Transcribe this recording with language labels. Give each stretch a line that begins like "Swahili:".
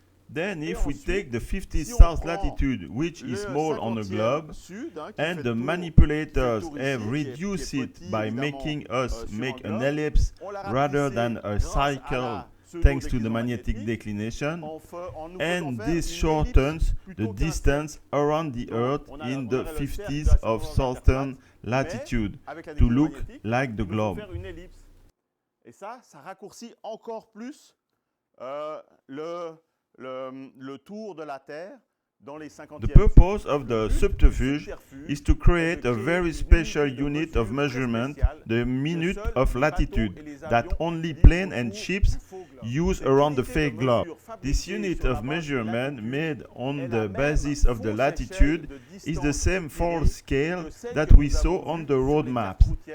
English: Then if we take the 50 south latitude, which is small on a globe, and the manipulators have reduced it by making us make an ellipse rather than a cycle thanks to the magnetic declination, and this shortens the distance around the Earth in the 50s of southern latitude to look like the globe.
French: Et ça raccourcit encore plus le tour de la Terre dans les 50e.
English: The purpose of the subterfuge is to create a very special unit of measurement, the minute of latitude, that only planes and ships used around the fake globe. This unit of measurement made on the basis of the latitude is the same force scale that we saw on the road maps.